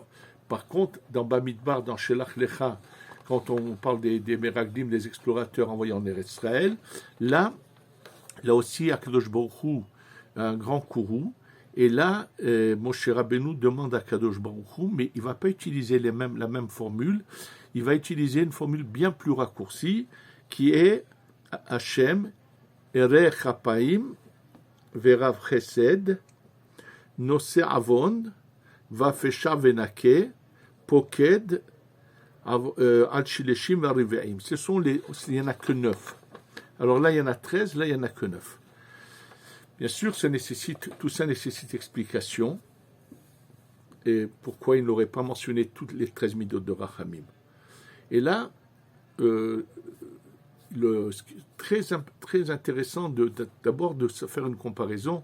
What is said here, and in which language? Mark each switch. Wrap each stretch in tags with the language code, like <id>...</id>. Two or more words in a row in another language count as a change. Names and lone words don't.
<fr>Par contre, dans Bamidbar, dans Shelach Lecha, quand on parle des Meraglim, des explorateurs envoyés en Eretz Israël, là aussi,</fr> <he>הקדוש ברוך הוא,</he> <fr>un grand courroux, et là, Moshe Rabbeinu demande à</fr> <he>קדוש ברוך הוא,</he> <fr>mais il ne va pas utiliser la même formule, il va utiliser une formule bien plus raccourcie, qui est</fr> <he>ה' ארך אפים ורב חסד נושא עון ופשע ונקה פוקד על שלשים ורבעים.</he> <fr>Il n'y en a que 9. Alors là, il y en a 13, là, il n'y en a que 9. Bien sûr, tout ça nécessite explication. Et pourquoi il n'aurait pas mentionné toutes les 13 midot de Rachamim. Et là, très intéressant d'abord de se faire une comparaison.</fr>